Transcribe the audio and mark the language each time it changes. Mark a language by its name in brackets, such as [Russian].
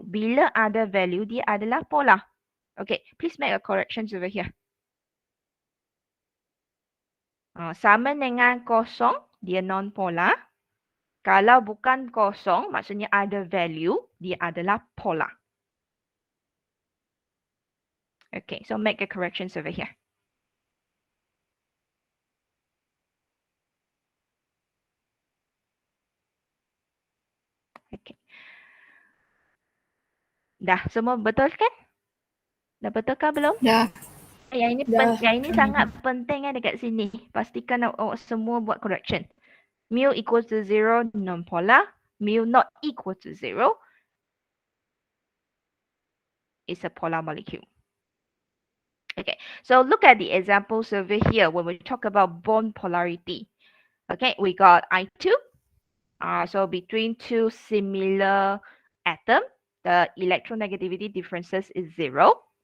[Malay] Bila ada value, dia adalah polar. [English] Okay, please make a correction over here. [Malay] Sama dengan kosong, dia non-polar. Kalau bukan kosong, maksudnya ada value, dia adalah polar. [English] Okay, so make a corrections over here. Okay. [Malay] Dah semua betul kan? Dah betul kah belum? Dah. Yang ini sangat penting dekat sini. Pastikan awak semua buat correction. [English] Mu equals to 0, non-polar. Mu not equal to 0 is a polar molecule. Okay, so look at the examples over here when we talk about bond polarity. Okay, we got I2. So between two similar atoms, the electronegativity differences is 0.